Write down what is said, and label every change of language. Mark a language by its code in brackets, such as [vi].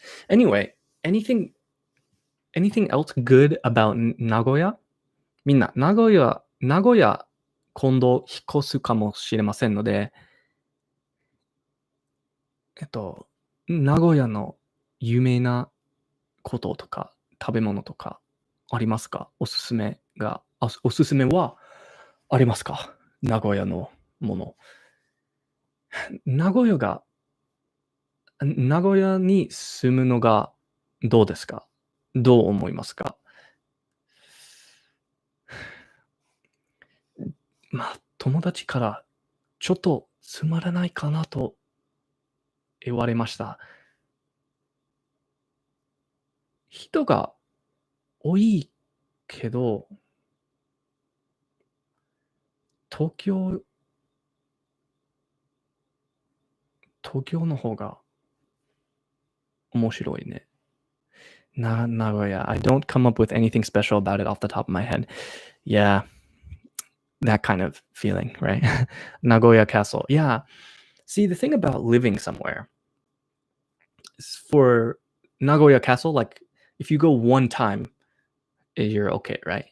[en] Anyway, anything else good about Nagoya? [ja] みんな、名古屋、今度引っ越すかもしれませんので、名古屋の有名なこととか、食べ物とかありますか？おすすめはありますか？名古屋のもの。名古屋に住むのがどうですか？どう思いますか？友達からちょっとつまらないかなと言われました。人が多いけど、東京の方が面白いね。名古屋。 [en] I don't come up with anything special about it off the top of my head. Yeah, that kind of feeling, right? Nagoya Castle. Yeah. See, the thing about living somewhere is for Nagoya Castle, like if you go one time, you're okay, right?